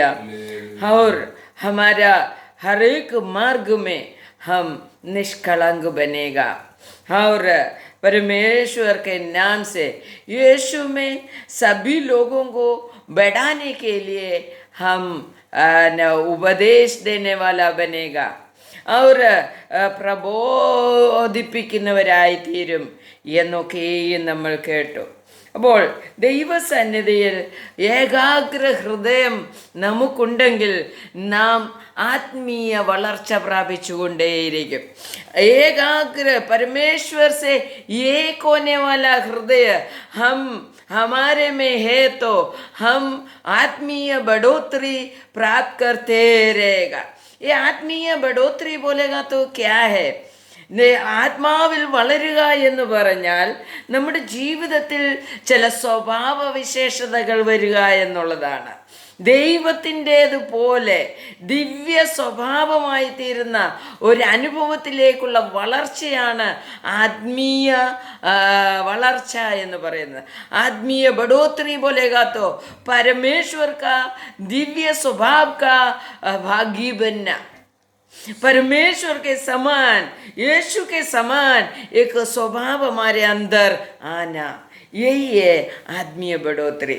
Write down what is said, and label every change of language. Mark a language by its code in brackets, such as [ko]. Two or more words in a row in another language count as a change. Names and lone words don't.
[hi] और हमारा हर एक मार्ग में हम निष्कलंक बनेगा। और परमेश्वर के नाम से यीशु में सभी लोगों को बढ़ाने के लिए हम ഉപദേശ देने वाला बनेगा और [ml] പ്രബോധിപ്പിക്കുന്നവരായി തീരും എന്നൊക്കെയും നമ്മൾ കേട്ടു. അപ്പോൾ ദൈവസന്നിധിയിൽ ഏകാഗ്ര ഹൃദയം നമുക്കുണ്ടെങ്കിൽ നാം ആത്മീയ വളർച്ച പ്രാപിച്ചുകൊണ്ടേയിരിക്കും. [hi] ഏകാഗ്ര परमेश्वर से एक होने वाला हृदय हमारे में है तो हम आत्मीय बढ़ोतरी प्राप्त करते रहेगा. ये आत्मीय बढ़ोतरी बोलेगा तो क्या है? [ml] ആത്മാവിൽ വളരുക എന്ന് പറഞ്ഞാൽ നമ്മുടെ ജീവിതത്തിൽ ചില സ്വഭാവ വിശേഷതകൾ വരിക എന്നുള്ളതാണ്. ദൈവത്തിൻ്റേതുപോലെ ദിവ്യ സ്വഭാവമായി തീരുന്ന ഒരു അനുഭവത്തിലേക്കുള്ള വളർച്ചയാണ് ആത്മീയ വളർച്ച എന്ന് പറയുന്നത്. [hi] ആത്മീയ बढ़ोतरी बोलेगा तो परमेश्वर का दिव्य स्वभाव का भागी बनना, परमेश्वर के समान, यीशु के समान एक स्वभाव हमारे अंदर आना, यही है आत्मीय बढ़ोतरी.